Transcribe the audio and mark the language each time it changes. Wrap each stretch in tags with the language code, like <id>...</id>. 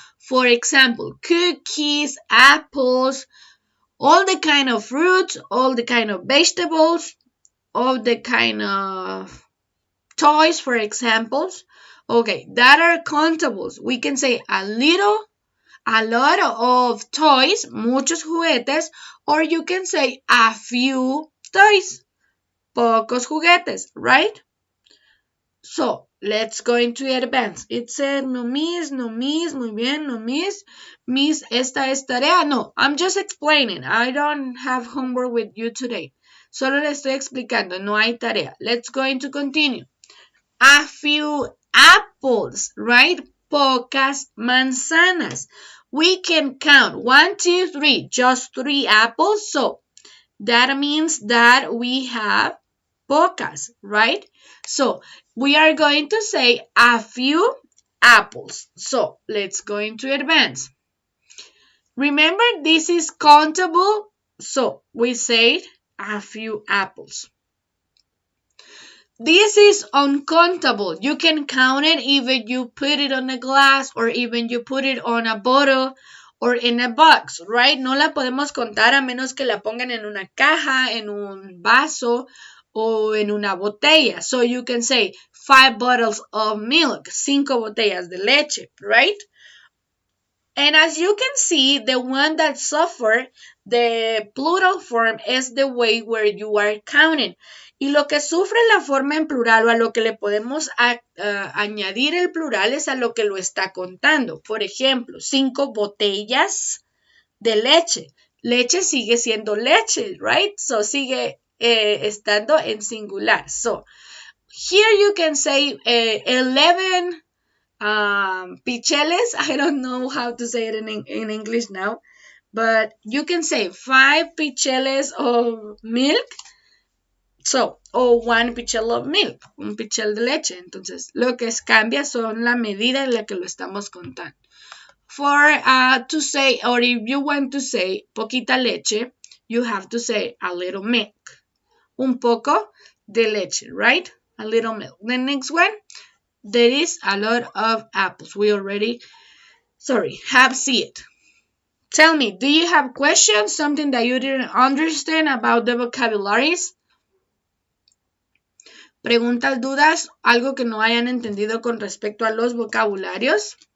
<en>For example, cookies, apples, all the kind of fruits, all the kind of vegetables, all the kind of toys, for examples. Okay, that are countables. We can say a lot of toys,</en> <es>muchos juguetes,</es> <en>or you can say a few toys,</en> <es>pocos juguetes,</es> <en>right? So, let's go into advance. It said no miss, no miss, muy bien, no miss. Miss,</en> <es>esta es tarea.</es> <en>No, I'm just explaining. I don't have homework with you today.</en> <es>Solo le estoy explicando, no hay tarea.</es> <en>Let's go into continue. A few apples, right?</en> <es>Pocas manzanas.</es> <en>We can count 1, 2, 3, just 3 apples. So that means that we have pocas, right? So we are going to say a few apples. So let's go into advance. Remember, this is countable. So we say a few apples. This is uncountable. You can count it even you put it on a glass or even you put it on a bottle or in a box, right?</en> <es>No la podemos contar a menos que la pongan en una caja, en un vaso o en una botella.</es> <en>So you can say 5 bottles of milk,</en> <es>5 botellas de leche,</es> <en>right? And as you can see, the one that suffer the plural form is the way where you are counting.</en> <es>Y lo que sufre la forma en plural o a lo que le podemos añadir el plural es a lo que lo está contando. Por ejemplo, 5 botellas de leche. Leche sigue siendo leche, right? So sigue estando en singular.</es> <en>So here you can say 11 picheles. I don't know how to say it in English now, but you can say 5 picheles of milk.</en> <es>So, o 1 pichel of milk, un pichel de leche. Entonces, lo que cambia son la medida en la que lo estamos contando.</es> <en>For to say, or if you want to say</en> <es>poquita leche,</es> <en>you have to say a little milk.</en> <es>Un poco de leche, right?</es> <en>A little milk. The next one, there is a lot of apples. We already, have seen it. Tell me, do you have questions? Something that you didn't understand about the vocabularies?</en> <es>Preguntas, dudas, algo que no hayan entendido con respecto a los vocabularios.</es>